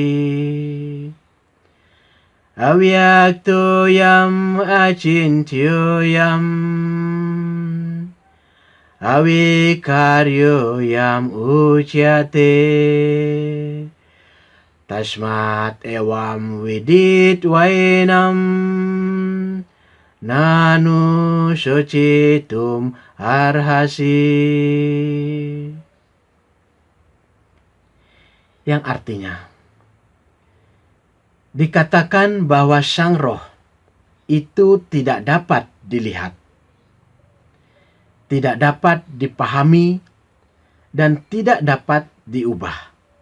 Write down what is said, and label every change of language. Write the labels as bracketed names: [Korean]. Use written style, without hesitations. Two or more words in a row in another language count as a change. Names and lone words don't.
[Sanskrit] Avyaktoyam acintyoyam avikaryoyam usyate tasmat ewam widit wainam nanu socitum arhasi. [Indonesian] Yang artinya, dikatakan bahwa Sang Roh itu tidak dapat dilihat, tidak dapat dipahami, dan tidak dapat diubah.